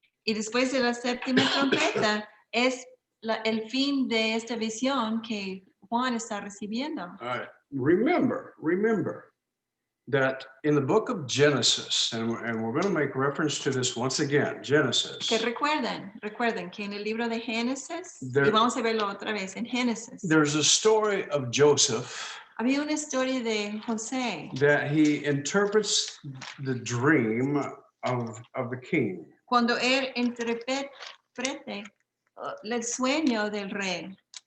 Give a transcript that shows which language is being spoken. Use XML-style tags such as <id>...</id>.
<es>Y después de la séptima trompeta es el fin de esta visión que Juan está recibiendo.</es> <en>All right. Remember that in the book of Genesis, and we're going to make reference to this once again, Genesis.</en> <es>Que recuerden que en el libro de Génesis,</es> <en>There-</en> <es>y vamos a verlo otra vez en Génesis,</es> <en>There's a story of Joseph</en> <es>había una historia de José</es> <en>that he interprets the dream of the king.</en> <es>cuando él interprete el sueño del rey.</es>